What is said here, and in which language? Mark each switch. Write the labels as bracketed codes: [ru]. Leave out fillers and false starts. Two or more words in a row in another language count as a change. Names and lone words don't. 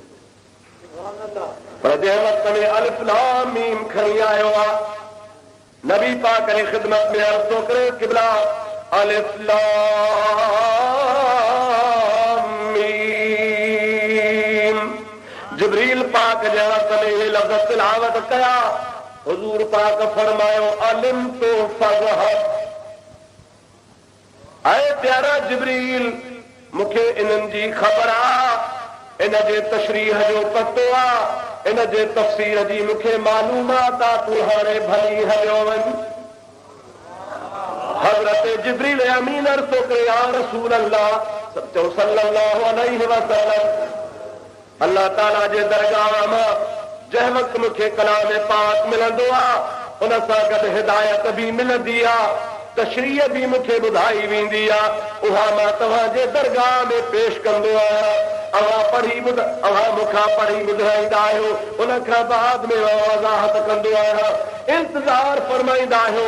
[sd] पर जंहिं वक़्त में अलिफ लाम मीम खणी आयो आहे, नबी पाक जी ख़िदमत में अर्ज़ थो करे क़िबला अलिफ लाम मीम। जिब्रील पाक जहां तने लफ्ज़ तिलावत कया, हुजूर पाक फरमायो अलिम तो फज़हब। ऐ प्यारा जिब्रील, मूंखे इन्हनि जी ख़बर आहे, इन जे तशरीह जो पतो आहे, इन जे तफ़सीर जी मूंखे मालूमात आहे, तूं हाणे भली हलियो वञ। हज़रत जिब्रील अमीन अर्ज़ करे [ar] يا رسول الله صلى الله عليه وسلم, [sd] अल्लाह ताला जे दरगाह मां जंहिं वक़्तु मूंखे कलाम पाक मिलंदो आहे, उन सां गॾु हिदायत बि मिलंदी आहे, तशरीह बि मूंखे ॿुधाई वेंदी आहे, उहा मां तव्हांजे दरगाह में पेश कंदो आहियां। अव्हां मूंखां पढ़ी ॿुधाईंदा आहियो, उन खां बाद में वज़ाहत कंदो आहियां, इंतज़ार फरमाईंदा आहियो।